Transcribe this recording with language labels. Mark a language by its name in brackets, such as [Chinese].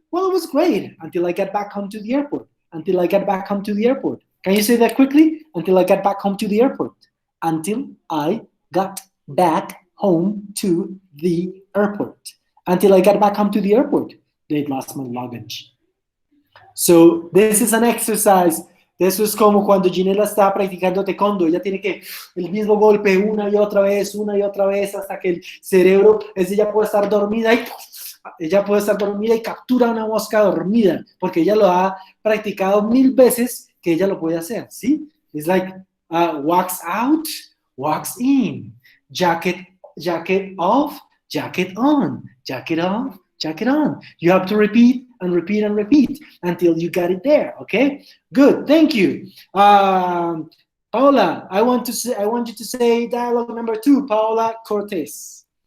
[English] Well, it was great until I got back home to the airport. Can you say that quickly? Until I got back home to the airport. Until I got back home to the airport. Until I got back home to the airport, they lost my luggage. So this is an exercise. [Spanish] Eso es como cuando Ginela está practicando taekwondo. Ella tiene que el mismo golpe una y otra vez hasta que el cerebro, ella puede estar dormida y captura una mosca dormida porque ella lo ha practicado 1000 veces que ella lo puede hacer, ¿sí? [English] It's like walks out, walks in, jacket off, jacket on, jacket off, jacket on. You have to repeat and repeat and repeat until you got it there, okay? Good, thank you. Paola, I want you to say dialogue number 2, Paola Cortez.